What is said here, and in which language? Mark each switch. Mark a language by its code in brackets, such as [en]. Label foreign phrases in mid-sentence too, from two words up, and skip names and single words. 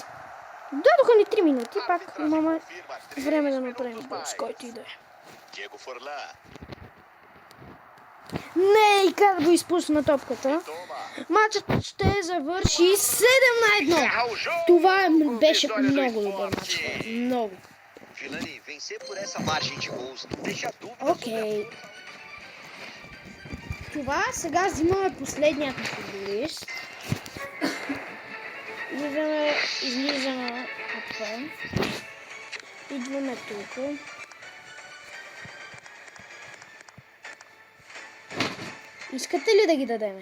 [bg] Дадоха ни 3 минути, пак имаме време да направим гол, с който и да е. Diego Forlan. Не, и как го изпусна топката. Toma. Матчът ще завърши 7-1. Това беше много добър матч. Много. [pt] Vilani, vencer por essa margem de gols não deixa dúvida. [bg] Окей. Това сега взимаме последният футболист. Излизаме отвън. Идваме тук. Искате ли да ги дадеме?